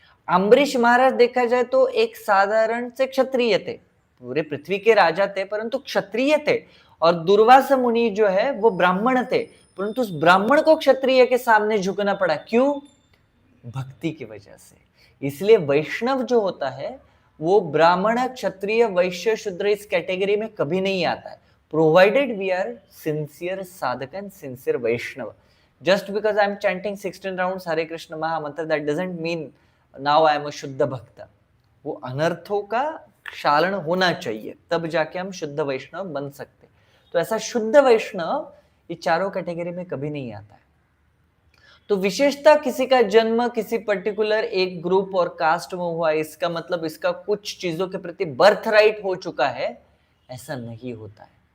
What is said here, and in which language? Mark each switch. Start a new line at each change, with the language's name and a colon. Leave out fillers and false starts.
Hindi: अम्बरीश महाराज देखा जाए तो एक साधारण से क्षत्रिय थे, पूरे पृथ्वी के राजा थे परंतु क्षत्रिय थे, और दुर्वासा मुनि जो है वो ब्राह्मण थे, परंतु उस ब्राह्मण को क्षत्रिय के सामने झुकना पड़ा, क्यों? भक्ति की वजह से। इसलिए वैष्णव जो होता है वो ब्राह्मण, क्षत्रिय, वैश्य, शूद्र इस कैटेगरी में कभी नहीं आता है,
English: Provided we are sincere sadhak and sincere Vaishnav. Just because I am chanting 16 rounds Hare Krishna Mahamantra, that doesn't mean now I am a
Hindi: शुद्ध भक्त। वो अनर्थों का क्षालन होना चाहिए, तब जाके हम शुद्ध वैष्णव बन सकते। तो ऐसा शुद्ध वैष्णव ये चारों कैटेगरी में कभी नहीं आता है। तो विशेषता किसी का जन्म किसी पर्टिकुलर एक ग्रुप और कास्ट में हुआ, इसका मतलब इसका कुछ चीजों के प्रति बर्थ राइट हो चुका है, ऐसा नहीं होता है।